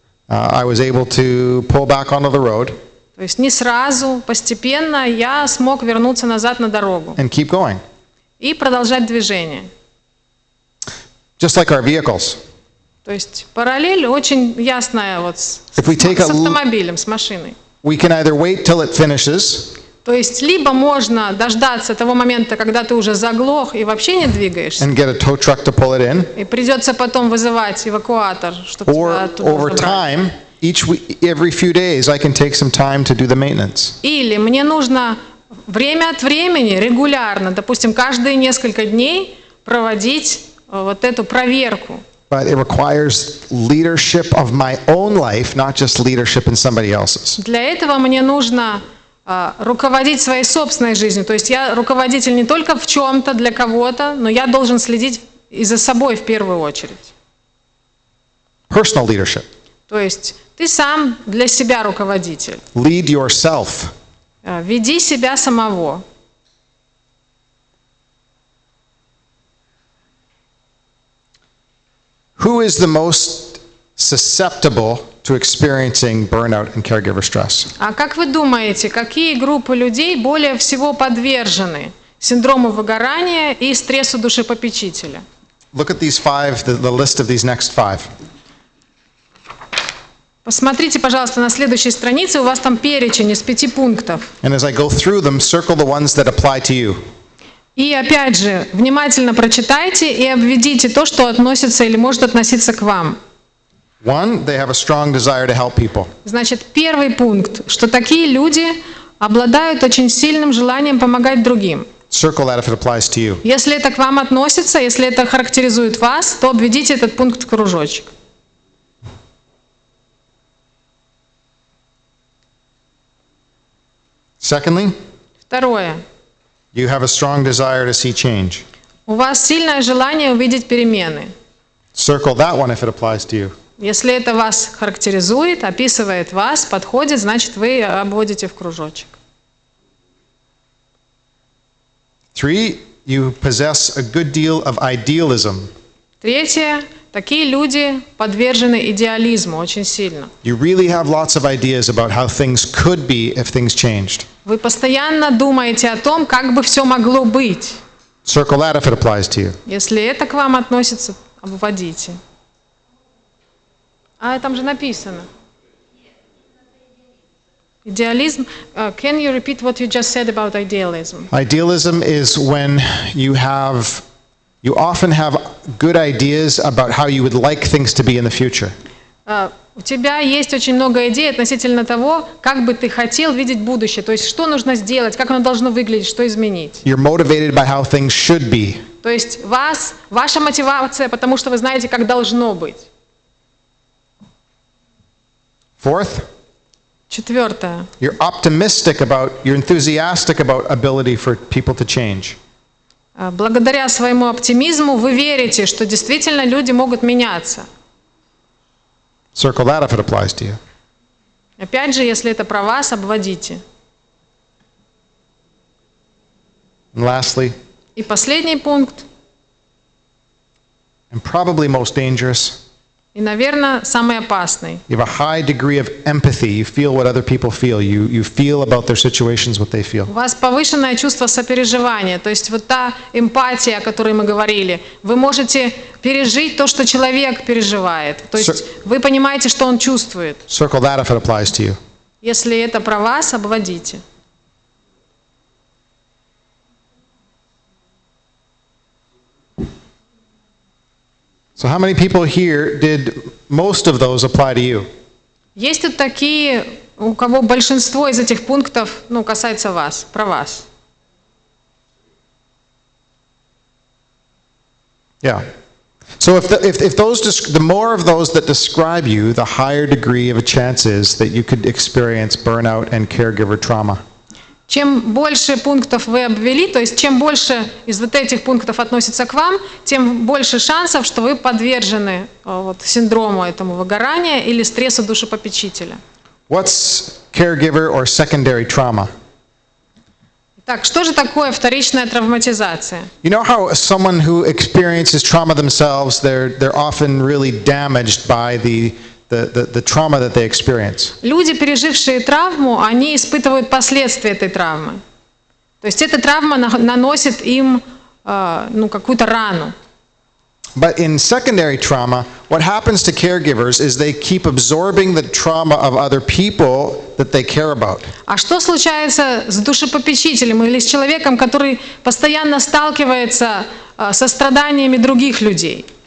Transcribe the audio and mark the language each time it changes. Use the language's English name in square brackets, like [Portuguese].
[English] I was able to pull back onto the road [Russian] то есть не сразу, постепенно я смог вернуться назад на дорогу [English] and keep going. [Russian] и продолжать движение. [English] Just like our vehicles. [Russian] То есть параллель очень ясная вот с автомобилем, с машиной. [English] We can either wait till it finishes, [Russian] То есть либо можно дождаться того момента, когда ты уже заглох и вообще не двигаешься, [English] and get a tow truck to pull it in, [Russian] и придется потом вызывать эвакуатор, чтобы тебя [English] or [Russian] оттуда [English] over [Russian] забрать. [English] time, every few days, I can take some time to do the maintenance. [Russian] Или мне нужно время от времени, регулярно, допустим, каждые несколько дней проводить вот эту проверку. [English] But it requires leadership of my own life, not just leadership in somebody else's. [Russian] Для этого мне нужно руководить своей собственной жизнью. То есть я руководитель не только в чем-то для кого-то, но я должен следить и за собой в первую очередь. [English] Personal leadership. [Russian] То есть ты сам для себя руководитель. [English] Lead yourself. [Russian] Веди себя самого. [English] Who is the most susceptible to experiencing burnout and caregiver stress? [Russian] А как вы думаете, какие группы людей более всего подвержены синдрому выгорания и стрессу душепопечителя? [English] Look at these 5, the list of these next 5. [Russian] Посмотрите, пожалуйста, на следующей странице, у вас там перечень из 5 пунктов. [English] And as I go through them, circle the ones that apply to you. [Russian] И опять же, внимательно прочитайте и обведите то, что относится или может относиться к вам. [English] 1, they have a strong desire to help people. [Russian] Значит, первый пункт, что такие люди обладают очень сильным желанием помогать другим. [English] Circle that if it applies to you. [Russian] Если это к вам относится, если это характеризует вас, то обведите этот пункт в кружочек. [English] Secondly, [Russian] Второе. [English] you have a strong desire to see change. [Russian] У вас сильное желание увидеть перемены. [English] Circle that one if it applies to you. [Russian] Если это вас характеризует, описывает вас, подходит, значит, вы обводите в кружочек. [English] 3, you possess a good deal of idealism. [Russian] Третье. Такие люди подвержены идеализму очень сильно. [English] You really have lots of ideas about how things could be if things changed. [Russian] Вы постоянно думаете о том, как бы все могло быть. [English] Circle that if it applies to you. [Russian] Если это к вам относится, обводите. А там же написано. [English] Idealism. Can you repeat what you just said about idealism? Idealism is when you often have good ideas about how you would like things to be in the future. [Russian] У тебя есть очень много идей относительно того, как бы ты хотел видеть будущее. То есть, что нужно сделать, как оно должно выглядеть, что изменить. [English] You're motivated by how things should be. [Russian] То есть, ваша мотивация, потому что вы знаете, как должно быть. [English] 4th, [Russian] Четвертое. [English] you're enthusiastic about ability for people to change. [Russian] Благодаря своему оптимизму вы верите, что действительно люди могут меняться. [English] Circle that if it applies to you. [Russian] Опять же, если это про вас, обводите. [English] And lastly, [Russian] И последний пункт. [English] and probably most dangerous, [Russian] И, наверное, самый опасный. [English] You have a high degree of empathy. You feel what other people feel. You feel about their situations what they feel. [Russian] У вас повышенное чувство сопереживания, то есть вот та эмпатия, о которой мы говорили. Вы можете пережить то, что человек переживает. То есть вы понимаете, что он чувствует. [English] Circle that if it applies to you. [Russian] Если это про вас, обводите. [English] So how many people here did most of those apply to you? [Russian] Есть тут такие, у кого большинство из этих пунктов, касается вас, про вас. [English] Yeah. So if those the more of those that describe you, the higher degree of a chance is that you could experience burnout and caregiver trauma. [Russian] Чем больше пунктов вы обвели, то есть чем больше из вот этих пунктов относится к вам, тем больше шансов, что вы подвержены синдрому этому выгорания или стрессу душепопечителя. [English] What's caregiver or secondary trauma? [Russian] Так, что же такое вторичная травматизация? [English] You know how someone who experiences trauma themselves, they're often really damaged by the trauma that they experience. [Russian] Люди, пережившие травму, они испытывают последствия этой травмы. То есть эта травма наносит им какую-то рану. [English] But in secondary trauma, what happens to caregivers is they keep absorbing the trauma of other people that they care about. [Russian] А что случается с душепопечителем или с человеком, который постоянно сталкивается со страданиями других людей?